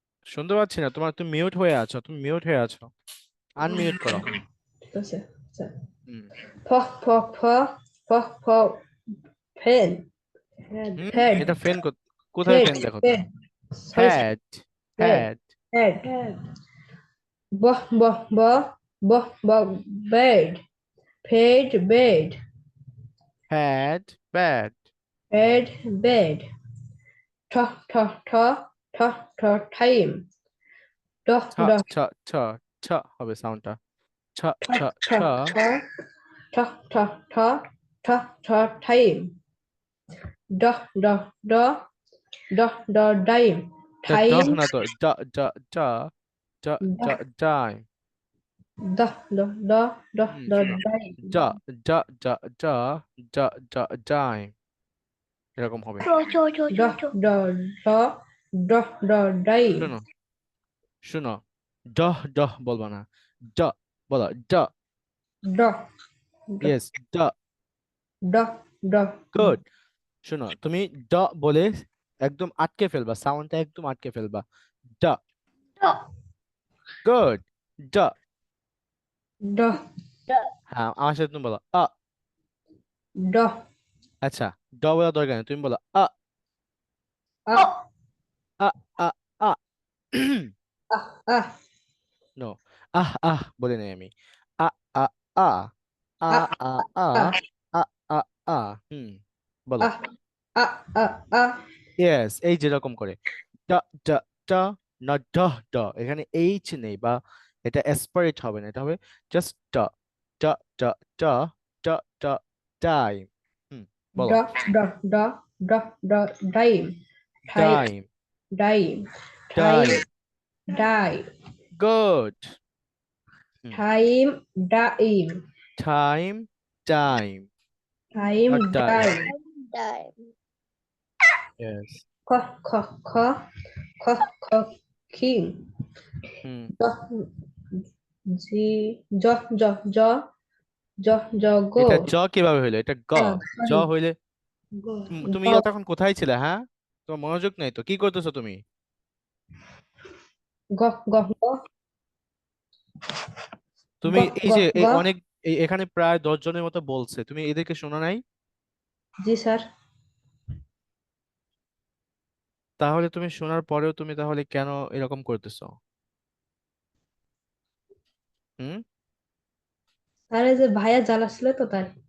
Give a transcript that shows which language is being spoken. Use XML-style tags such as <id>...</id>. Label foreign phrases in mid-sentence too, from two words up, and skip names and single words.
<bn>শুনতে পাচ্ছি না তোমার, তুমি মিউট হয়ে আছো, তুমি মিউট হয়ে আছো, আনমিউট করো। ঠিক আছে আচ্ছা হুম ফ ফ ফ ফ ফ ফেন ফেড এটা ফ্যান, কোথায় ফেড ফ্যান দেখো তো? ফেড সরি হ্যাড, ফেড হ্যাড, ফেড ব ব ব ব ব বেড ফেড বেড হ্যাড, ব্যাড, ফেড বেড ঠ ঠ ঠ ঠ ঠ টাইম ড ছ ড ছ ছ ছ হবে সাউন্ডটা, ছ ঠ ছ ঠ ছ, ঠ ঠ ঠ ঠ ঠ ঠ টাইম ড ড ড ড ড টাইম ড টাইম না তো, ড ড ড ড ড ডাইম। ড ড ড ড ড শোনো, টাইম ড ড ড ড ড ড ডাইম, এরকম হবে। ড ড ড ড ড টাইম শোনো, শোনো, ড ড বলবা না, ড বলো, ড, ড ইয়েস, ড, ড ড গুড। শোনো, তুমি ড বলে একদম আটকে ফেলবা, সাউন্ডটা একদম আটকে ফেলবা, ড, গুড, ড। ড হ্যাঁ, আমার সাথে তুমি বলো আ। ড আচ্ছা, ড বলা দরকার নেই, তুমি বলো আ, আ আ, আ, আ। আ আ নো, বলে নেই আমি, আ, আ, আ, আ, আ আ, আ, আ আ, আ, আ, বলো, আ আ আ আ ইয়েস, এই যেরকম করে ড, ড, ড, না ড, ড, এখানে এইচ নেই, বা এটা অ্যাসপারেট হবে না, এটা হবে জাস্ট ড, ড, ড, ড, ড, ড, টাইম। ড বলো, ড ড ড ড টাইম টাইম টাইম, টাইম টাইম টাইম, টাইম গুড, টাইম টাইম টাইম, টাইম, টাইম</bn> <en>not time,</en> <bn>টাইম Time. ইয়েস, খ খ খ খ খ খিং জ জি জ জ জ জ জ গো এটা জ কিভাবে হইলো, এটা গ, জ সরি হইলে গো তুমি গ তখন কোথায় ছিলে? হ্যাঁ, তোমার মনোযোগ নেই তো, কি করতেছো তুমি? গ গ গ গ তুমি এই গ যে গ অনেক এখানে প্রায় 10 জনের মতো বলছে, তুমি এদেরকে শোনো নাই? জি স্যার তাহলে তুমি শোনার পরেও তুমি তাহলে কেন এরকম করতেছো? হুম স্যার এই যে ভাইয়া জ্বালাচ্ছিল তো তাই</bn>